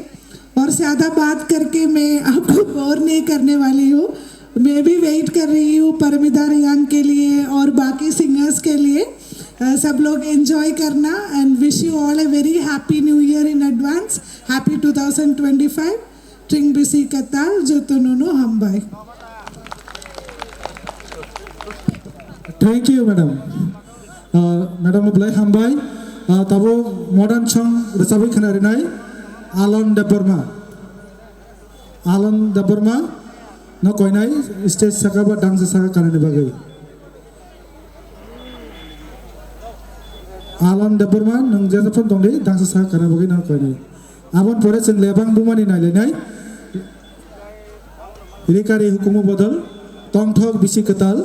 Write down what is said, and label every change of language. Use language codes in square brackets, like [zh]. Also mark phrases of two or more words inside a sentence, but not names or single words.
[hi] और ज़्यादा बात करके मैं आपको बोर नहीं करने वाली हूँ। मैं भी वेट कर रही हूँ परमिता रियांग के लिए और बाकी सिंगर्स के लिए। सब लोग एंजॉय करना [en] and wish you all a very happy new year in advance. [trp] हैप्पी 2025 ट्रिंग बिसी कताल जोतोनोनो हम्बाई। [en] Thank you, madam. [trp] Madam Blai Hambai, tabo [en] modern song [trp] resabi kanarinai Alon Deborma. Alon Deborma, no koinai stage saka ba dance saka kanani bagai. Alon Deborma nang jasa pun tongde dance saka kanani bagai no koinai. Abon pore sing lebang bumani nai lenai. Rikari hukumu bodol, tongthok bisi ketal.